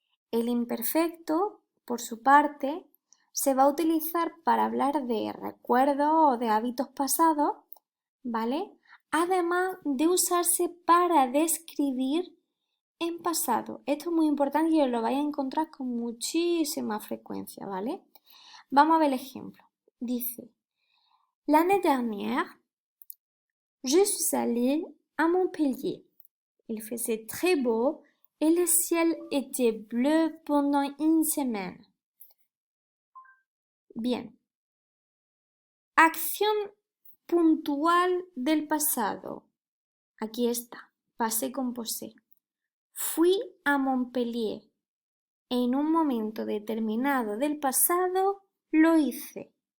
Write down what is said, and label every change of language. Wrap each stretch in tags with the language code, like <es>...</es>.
<es>El imperfecto, por su parte, se va a utilizar para hablar de recuerdos o de hábitos pasados, ¿vale? Además de usarse para describir en pasado. Esto es muy importante y os lo vais a encontrar con muchísima frecuencia, ¿vale? Vamos a ver el ejemplo. Dice,</es> <fr>l'année dernière, je suis allée à Montpellier. Il faisait très beau et le ciel était bleu pendant une semaine.</fr> <es>Bien. Acción puntual del pasado. Aquí está. Passé composé. Fui a Montpellier. En un momento determinado del pasado lo hice.</es>